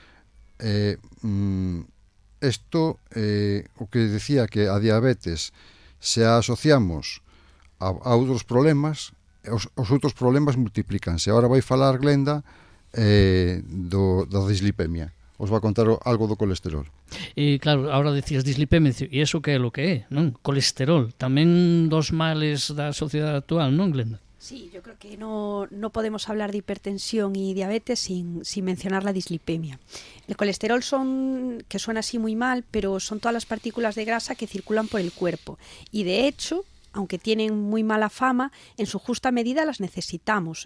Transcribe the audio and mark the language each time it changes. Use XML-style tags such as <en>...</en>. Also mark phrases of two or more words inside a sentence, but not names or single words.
<gl>Isto, o que decía que a diabetes se a asociamos a outros problemas, os outros problemas multiplícanse. Agora vai falar Glenda da dislipemia. Os vai contar algo do colesterol. E claro, agora decías dislipemia, e iso que é o que é, non? Colesterol, tamén dos males da sociedade actual, non, Glenda?</gl> <es>Sí, yo creo que no podemos hablar de hipertensión y diabetes sin mencionar la dislipemia. El colesterol que suena así muy mal, pero son todas las partículas de grasa que circulan por el cuerpo. Y de hecho, aunque tienen muy mala fama, en su justa medida las necesitamos.</es>